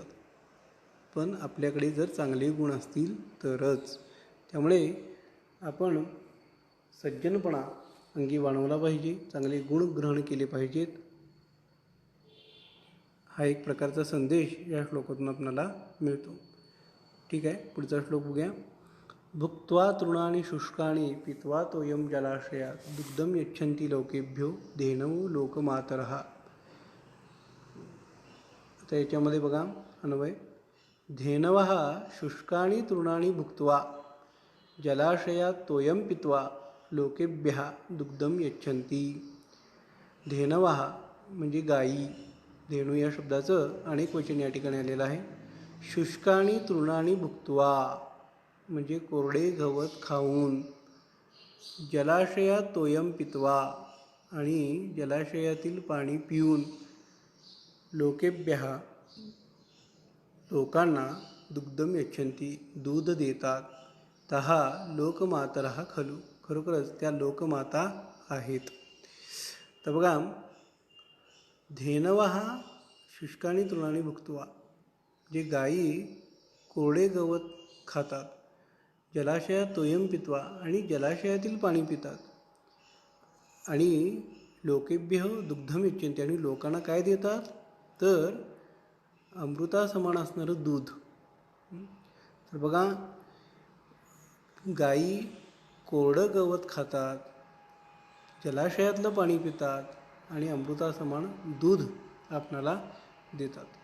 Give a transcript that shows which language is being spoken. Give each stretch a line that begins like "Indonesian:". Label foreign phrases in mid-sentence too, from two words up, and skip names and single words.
Marathi: पण आपल्याकडे जर चांगले गुण असतील तरच. त्यामुळे आपण सज्जनपणा अंगी बाणवला पाहिजे, चांगले गुण ग्रहण केले पाहिजेत. हा एक प्रकारचा संदेश या श्लोकातून आपल्याला मिळतो. ठीक आहे, पुढचा श्लोक बघूया.
Sanskrit: भुक्त्वा तृणानि शुष्कानि पीत्वा तोयम जलाशयात दुग्धम यच्छन्ति लोकेभ्यो धेनवो लोकमातरः.
Marathi: तर याच्यामध्ये बघा अन्वय.
Sanskrit: धेनवः शुष्कानि तृणानि भुक्त्वा जलाशयात तोयम पीत्वा लोकेभ्यः दुग्धम यच्छन्ति.
Marathi: धेनवः म्हणजे गायी. धेनू या शब्दाचं अनेक वचन या ठिकाणी आलेलं आहे.
Sanskrit: शुष्कानि तृणानि भुक्त्वा
Marathi: म्हणजे कोरडे गवत खाऊन,
Sanskrit: जलाशयात तोयम पित्वा
Marathi: आणि जलाशयातील पाणी पिऊन, लोकेभ्यः लोकांना
Sanskrit: दुग्धम यच्छन्ति
Marathi: दूध देतात,
Sanskrit: तहा लोकमातरः खलु
Marathi: खरोखरच त्या लोकमाता आहेत. तर बघा,
Sanskrit: धेनवः शुष्कानि तृणानि भुक्त्वा
Marathi: जे गायी कोरडे गवत खातात,
Sanskrit: जलाशयात तोयम पित्वा
Marathi: आणि जलाशयातील पाणी पितात, आणि
Sanskrit: लोकेभ्य दुग्धम यच्छन्ति
Marathi: आणि लोकांना काय देतात तर अमृतासमान असणारं दूध. तर बघा, गायी कोरडं गवत खातात, जलाशयातलं पाणी पितात आणि अमृतासमान दूध आपणाला देतात.